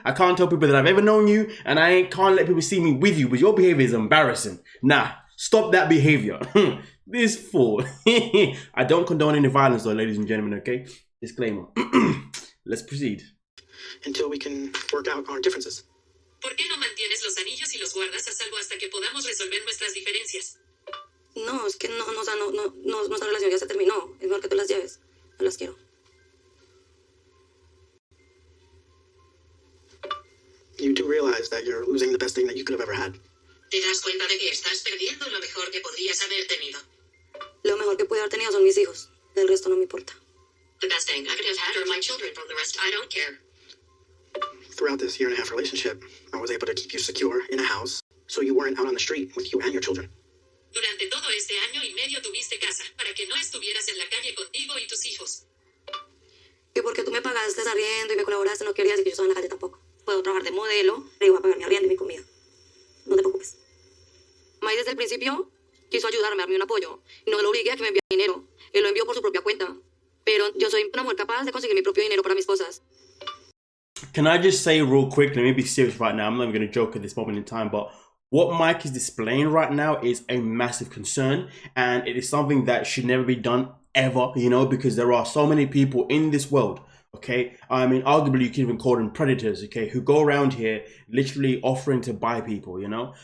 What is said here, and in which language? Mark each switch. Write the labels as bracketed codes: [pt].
[en] I can't tell people that I've ever known you. And I can't let people see me with you. But your behavior is embarrassing. Nah, stop that behavior. This fool. I don't condone any violence though, ladies and gentlemen, okay? Disclaimer. Let's proceed. Until we can work out our differences. [es] ¿Por qué no mantienes los anillos y los guardas a salvo hasta que podamos resolver nuestras diferencias? No, es que nuestra relación ya se terminó. Es mejor que tú las lleves. No las quiero. [en] You do realize that you're losing the best thing that you could have ever had. [es] ¿Te das cuenta de que estás perdiendo lo mejor que podrías haber tenido? Lo mejor que pude haber tenido son mis hijos. Del resto no me importa. [en] The best thing I could have had are my children. From the rest, I don't care. Throughout this 1.5-year relationship, I was able to keep you secure in a house so you weren't out on the street with you and your children. [es] Durante todo este 1.5 años tuviste casa para que no estuvieras en la calle contigo y tus hijos. Y porque tú me pagaste arriendo y me colaboraste, no querías que yo estaba en la calle tampoco. Puedo trabajar de modelo, le iba a pagar mi arriendo y mi comida. No te preocupes. May desde el principio quiso ayudarme, darme un apoyo. Y no lo obligué a que me enviara dinero. Él lo envió por su propia cuenta. Pero yo soy una mujer capaz de conseguir mi propio dinero para mis cosas. [en] Can I just say real quick, let me be serious right now. I'm not even going to joke at this moment in time, but what Mike is displaying right now is a massive concern, and it is something that should never be done ever, you know, because there are so many people in this world, okay? I mean, arguably you can even call them predators, okay, who go around here literally offering to buy people, you know?